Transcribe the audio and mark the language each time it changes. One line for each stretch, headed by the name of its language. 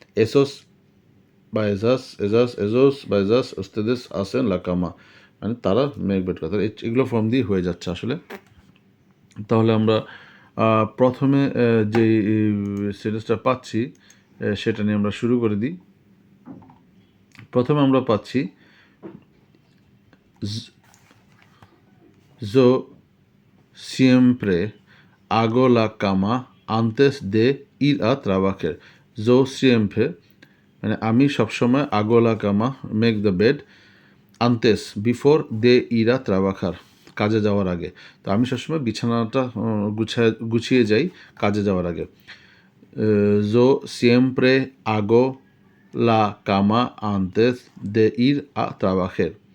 Spanish: এসোস বা এজোস বা এজাস উস্তেদেস আসেন লা কামা
Bangla: মানে তারা মেক বেড করে। এগুলো ফর্ম দিয়ে হয়ে যাচ্ছে আসলে। তাহলে আমরা প্রথমে যে সেন্টেন্সটা পাচ্ছি সেটা নিয়ে আমরা শুরু করে দিই। প্রথমে আমরা পাচ্ছি
Spanish: yo siempre hago la cama antes de ir a trabajar. Yo siempre
Bangla: মানে আমি সবসময়
Spanish: আগো লা কামা
English: make the bed
Spanish: আনতেস
English: before
Spanish: দে ইরা ট্রাবাখার,
Bangla: কাজে যাওয়ার আগে। তো আমি সবসময় বিছানাটা গুছিয়ে যাই কাজে যাওয়ার আগে।
Spanish: জো সিয়েম্প্রে আগো লা কামা আনতেস দে ইর আ ট্রাবাখের।